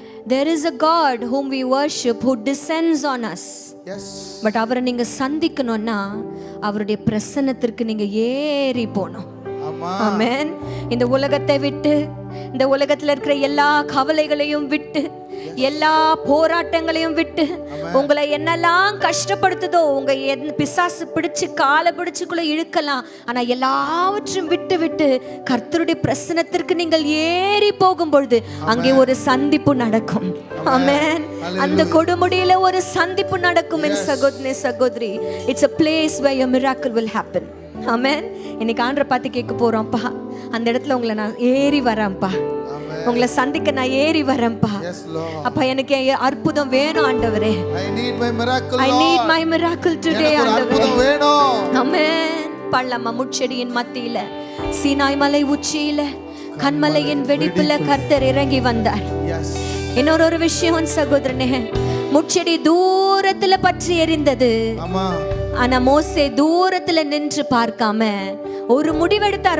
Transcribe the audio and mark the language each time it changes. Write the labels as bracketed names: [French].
[English] There is a God whom we worship who descends on us. Yes. [Tamil] But அவரை நீங்க சந்திக்கணும்னா அவருடைய பிரசன்னத்திற்கு நீங்க ஏறி போகணும். ஆமென். இந்த உலகத்தை விட்டு, இந்த உலகத்துல இருக்கிற எல்லா கவலைகளையும் விட்டு, எல்லா போராட்டங்களையும் விட்டு, உங்களை என்னெல்லாம் கஷ்டப்படுத்துதோ, உங்க பிசாசு பிடிச்சு காலை பிடிச்சுக்குள்ள இழுக்கலாம், ஆனா எல்லாவற்றையும் விட்டு விட்டு கர்த்தருடைய பிரசன்னத்திற்கு நீங்கள் ஏறி போகும் பொழுது அங்கே ஒரு சந்திப்பு நடக்கும். ஆமென். அந்த கொடுமுடியில ஒரு சந்திப்பு நடக்கும். என் சகோதரி, [English] It's a place where your miracle will happen. [Tamil] ஆமென். இன்னைக்கு ஆண்டவரை பார்த்து கேட்க போறோம்ப்பா, அந்த இடத்துல உங்களை நான் ஏறி வரேன்ப்பா, உங்களை சந்திக்க நான் ஏறி வரேன்ப்பா. அப்பா எனக்கு அற்புதம் வேணும் ஆண்டவரே. [English] I need my miracle today [Tamil] ஆண்டவரே. ஆமென். பள்ளமா முட்செடியின் மத்தியில, சீனாய் மலை உச்சியில, கண்மலையின் வெடிப்புல கர்த்தர் இறங்கி வந்தார். இன்னொரு விஷயம் சகோதரனே, முட்செடி தூரத்துல பற்றி எரிந்தது. ஆனா மோசே தூரத்துல நின்று பார்க்காம ஒரு முடிவெடுத்தார்.